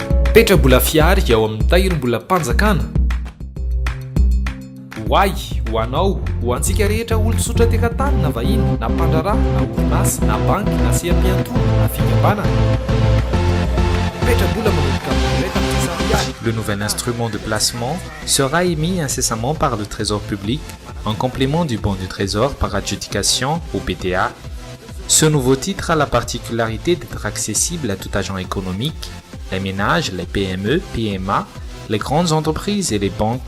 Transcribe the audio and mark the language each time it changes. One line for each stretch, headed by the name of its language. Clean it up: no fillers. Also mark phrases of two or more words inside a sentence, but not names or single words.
Malagasy: petra-bola fiary ao amin'ny tahirim-bola mpanjakana hoay ho anao ho antsika rehetra olo-tsotra tekan-tany na vahiny na mpandrarà na orinasy na banky na sehampiantona na fikambanana petra-bola manomboka amin'ny iray tamin'ny sariary.
French: Le nouvel instrument de placement sera émis incessamment par le Trésor public en complément du bon du Trésor par adjudication au PTA. Ce nouveau titre a la particularité d'être accessible à tout agent économique, les ménages, les PME, PMA, les grandes entreprises et les banques.